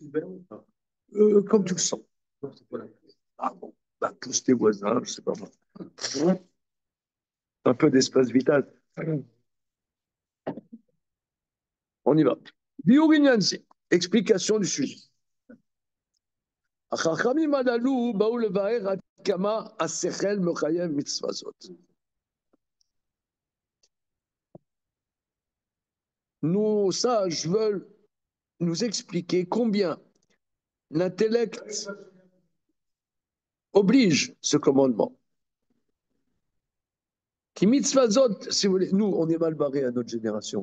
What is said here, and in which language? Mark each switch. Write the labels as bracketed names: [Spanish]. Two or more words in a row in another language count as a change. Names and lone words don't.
[French] Comme tu le sens. Ah bon, bah, tous tes voisins, je sais pas moi. Un peu d'espace vital. On y va. Biorinanzi, explication du sujet. [Hebrew] החכמים הללו באו לבאר עד כמה השכל מחייב מצווה זאת. [French] Nos sages veulent nous expliquer combien l'intellect oblige ce commandement. Qui [Hebrew] מצווה זאת, [French] si vous voulez, nous, on est mal barrés à notre génération.